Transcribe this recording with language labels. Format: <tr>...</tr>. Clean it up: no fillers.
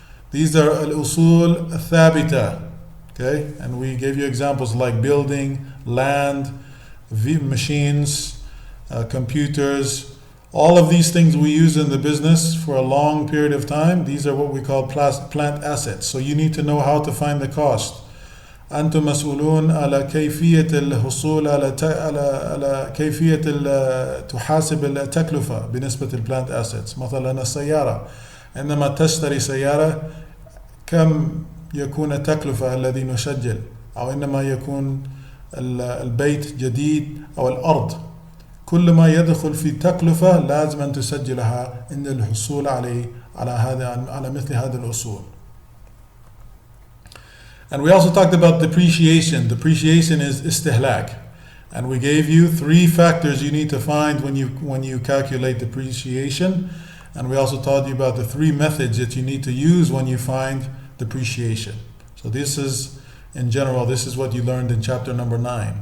<en>These are</en> <ar>al-usul al-thabita.</ar> <en>Okay? And we gave you examples like building, land, machines, computers. All of these things we use in the business for a long period of time. These are what we call plant assets. So you need to know how to find the cost.</en> <ar>أنتم مسؤولون على كيفية الحصول على كيفية تحاسب التكلفة بالنسبة للبلانت assets. مثلا السيارة، عندما تشتري سيارة كم يكون التكلفة الذي نسجل، أو عندما يكون البيت جديد أو الأرض، كل ما يدخل في تكلفة لازم أن تسجلها عند الحصول على مثل هذه الأصول.</ar> <en>And we also talked about depreciation. Depreciation is istihlak. And we gave you 3 factors you need to find when you calculate depreciation. And we also taught you about the 3 methods that you need to use when you find depreciation. So this is, in general, this is what you learned in chapter number 9.</en>